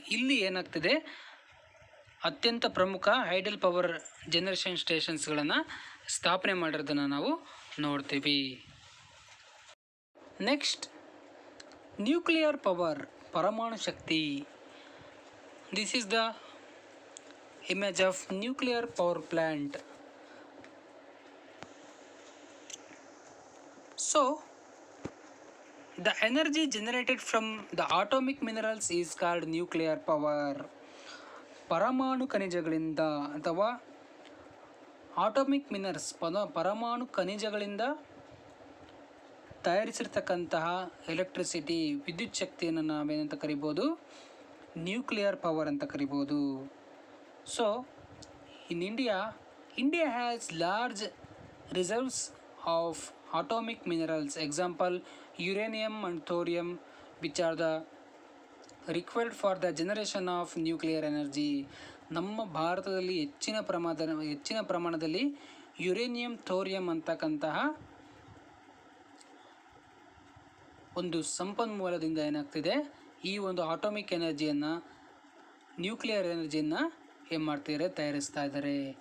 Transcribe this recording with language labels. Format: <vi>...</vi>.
<kn>ಇಲ್ಲಿ ಏನಾಗ್ತಿದೆ, ಅತ್ಯಂತ ಪ್ರಮುಖ ಹೈಡಲ್ ಪವರ್ ಜನರೇಷನ್ ಸ್ಟೇಷನ್ಸ್ಗಳನ್ನು ಸ್ಥಾಪನೆ ಮಾಡಿರೋದನ್ನು ನಾವು ನೋಡ್ತೀವಿ. ನೆಕ್ಸ್ಟ್ ನ್ಯೂಕ್ಲಿಯರ್ ಪವರ್, ಪರಮಾಣು ಶಕ್ತಿ.</kn> <en>This is the image of nuclear power plant. So the energy generated from the atomic minerals is called nuclear power.</en> <kn>ಪರಮಾಣು ಖನಿಜಗಳಿಂದ ಅಥವಾ ಆಟೋಮಿಕ್ ಮಿನರಲ್ಸ್ ಪರಮಾಣು ಖನಿಜಗಳಿಂದ ತಯಾರಿಸಿರ್ತಕ್ಕಂತಹ ಎಲೆಕ್ಟ್ರಿಸಿಟಿ, ವಿದ್ಯುತ್ ಶಕ್ತಿಯನ್ನು ನಾವೇನಂತ ಕರಿಬೋದು, ನ್ಯೂಕ್ಲಿಯರ್ ಪವರ್ ಅಂತ ಕರಿಬೋದು.</kn> <en>So in India has large reserves of atomic minerals, example uranium and thorium, which are the required for the generation of nuclear energy.</en> <kn>ನಮ್ಮ ಭಾರತದಲ್ಲಿ ಹೆಚ್ಚಿನ ಪ್ರಮಾಣದಲ್ಲಿ ಯುರೇನಿಯಂ ಥೋರಿಯಂ ಅಂತಕ್ಕಂತಹ ಒಂದು ಸಂಪನ್ಮೂಲದಿಂದ ಏನಾಗ್ತಿದೆ, ಈ ಒಂದು ಆಟೋಮಿಕ್ ಎನರ್ಜಿಯನ್ನು, ನ್ಯೂಕ್ಲಿಯರ್ ಎನರ್ಜಿಯನ್ನು ಏನು ಮಾಡ್ತಿದ್ದಾರೆ, ತಯಾರಿಸ್ತಾ ಇದ್ದಾರೆ.</kn>